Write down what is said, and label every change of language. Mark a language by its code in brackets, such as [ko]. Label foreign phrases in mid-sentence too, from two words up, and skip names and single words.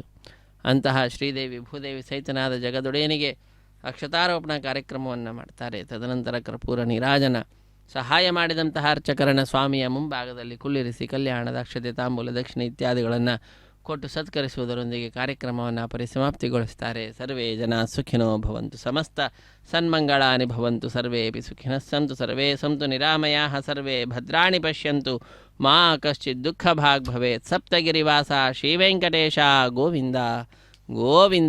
[kn] ಅಂತಹ ಶ್ರೀದೇವಿ ಭೂದೇವಿ ಸಹಿತನಾದ ಜಗದೊಡೆಯನಿಗೆ ಅಕ್ಷತಾರೋಪಣ ಕಾರ್ಯಕ್ರಮವನ್ನು ಮಾಡ್ತಾರೆ. ತದನಂತರ ಕರ್ಪೂರ ನೀರಾಜನ ಸಹಾಯ ಮಾಡಿದಂತಹ ಅರ್ಚಕರನ್ನು ಸ್ವಾಮಿಯ ಮುಂಭಾಗದಲ್ಲಿ ಕುಳ್ಳಿರಿಸಿ ಕಲ್ಯಾಣದ ಅಕ್ಷತೆ ತಾಂಬೂಲ ದಕ್ಷಿಣೆ ಇತ್ಯಾದಿಗಳನ್ನು ಕೊಟ್ಟು ಸತ್ಕರಿಸುವುದರೊಂದಿಗೆ ಕಾರ್ಯಕ್ರಮವನ್ನು ಪರಿಸಮಾಪ್ತಿಗೊಳಿಸ್ತಾರೆ. [sa] ಸರ್ವೇ ಜನ ಸುಖಿನೋ ಭವಂತು, ಸಮಸ್ತ ಸನ್ಮಂಗಳಾನಿ ಭವಂತು, ಸರ್ವೇಪಿ ಸುಖಿನಃ ಸಂತು, ಸರ್ವೇ ಸಂತು ನಿರಾಮಯಾಃ, ಸರ್ವೇ ಭದ್ರಾಣಿ ಪಶ್ಯಂತು, ಮಾ ಕಶ್ಚಿತ್ ದುಃಖ ಭಾಗ್ ಭವೇತ್. [kn] ಸಪ್ತಗಿರಿವಾಸ ಶ್ರೀವೆಂಕಟೇಶ ಗೋವಿಂದ ಗೋವಿಂದ.